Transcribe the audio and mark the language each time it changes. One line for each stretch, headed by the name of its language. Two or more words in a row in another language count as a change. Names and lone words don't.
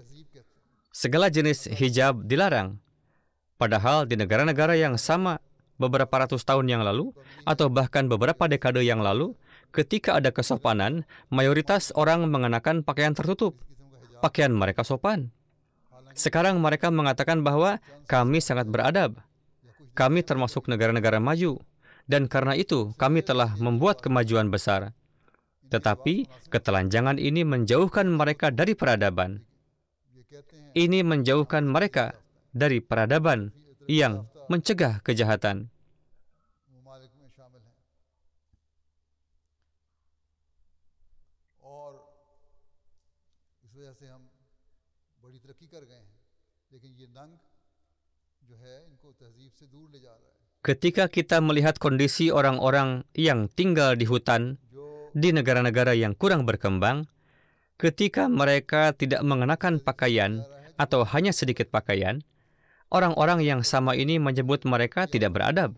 Hindi: तहजीब कहते हैं।
Indonesian: Segala jenis hijab dilarang. Padahal di negara-negara yang sama beberapa ratus tahun yang lalu, atau bahkan beberapa dekade yang lalu, ketika ada kesopanan, mayoritas orang mengenakan pakaian tertutup. Pakaian mereka sopan. Sekarang mereka mengatakan bahwa kami sangat beradab. Kami termasuk negara-negara maju, dan karena itu kami telah membuat kemajuan besar. Tetapi ketelanjangan ini menjauhkan mereka dari peradaban.
Hindi: ये कहते हैं
Indonesian: Ini menjauhkan mereka dari peradaban yang mencegah kejahatan.
Hindi: ममालिक में शामिल हैं और इस वजह से हम बड़ी तरक्की कर गए हैं, लेकिन ये नंग जो है इनको तहजीब से दूर ले जा रहा है।
Indonesian: Ketika kita melihat kondisi orang-orang yang tinggal di hutan
Hindi: जो
Indonesian: di negara-negara yang kurang berkembang, ketika mereka tidak mengenakan pakaian atau hanya sedikit pakaian, orang-orang yang sama ini menyebut mereka tidak beradab.